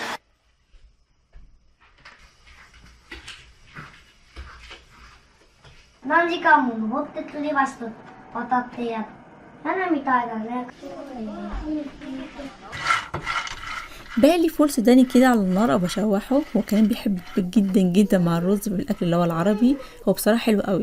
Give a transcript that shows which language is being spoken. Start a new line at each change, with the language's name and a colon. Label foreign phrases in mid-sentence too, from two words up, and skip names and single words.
Japanese: 何時間も登って吊り橋と渡ってやる。屋根みたいだね。
Arabic: بقلي فول سوداني كده على النار او بشوحه، وكان بيحب جدا جدا مع الرز بالاكل اللي هو العربي، هو بصراحه حلو قوي.